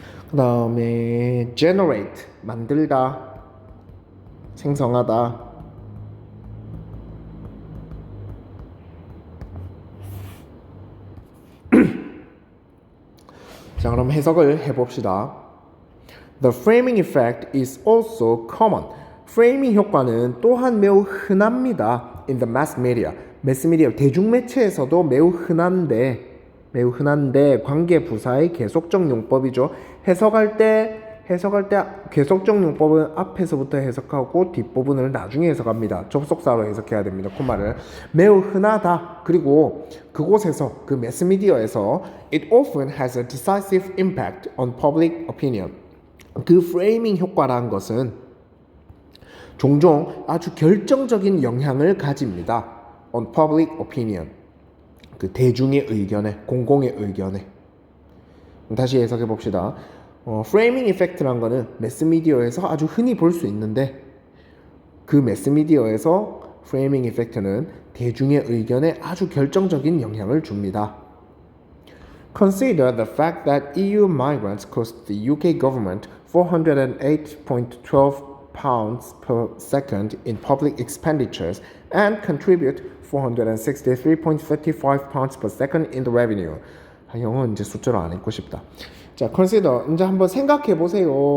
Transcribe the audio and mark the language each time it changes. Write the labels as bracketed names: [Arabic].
[Korean] 그 다음에 generate, 만들다, 생성하다. 자, 그럼 해석을 해봅시다. [English] The framing effect is also common. [Korean] 프레이밍 효과는 또한 매우 흔합니다. [English] In the mass media. [Korean] 매스미디어, 대중매체에서도 매우 흔한데 관계 부사의 계속적 용법이죠. 해석할 때 계속적 용법은 앞에서부터 해석하고 뒷부분을 나중에 해석합니다. 접속사로 해석해야 됩니다. 콤마를. 매우 흔하다. 그리고 그곳에서 그 매스미디어에서 [English] it often has a decisive impact on public opinion. [Korean] 그 프레이밍 효과라는 것은 종종 아주 결정적인 영향을 가집니다. [English] on public opinion. [Korean] 그 대중의 의견에, 공공의 의견에. 다시 해석해 봅시다. 프레이밍 이펙트라는 거는 매스미디어에서 아주 흔히 볼 수 있는데 그 매스미디어에서 프레이밍 이펙트는 대중의 의견에 아주 결정적인 영향을 줍니다. [English] Consider the fact that EU migrants cost the UK government 408.12 pounds per second in public expenditures and contribute 463.35 pounds per second in the revenue. [Korean] 영어는 이제 숫자로 안 읽고 싶다. 자, consider. 이제 한번 생각해 보세요.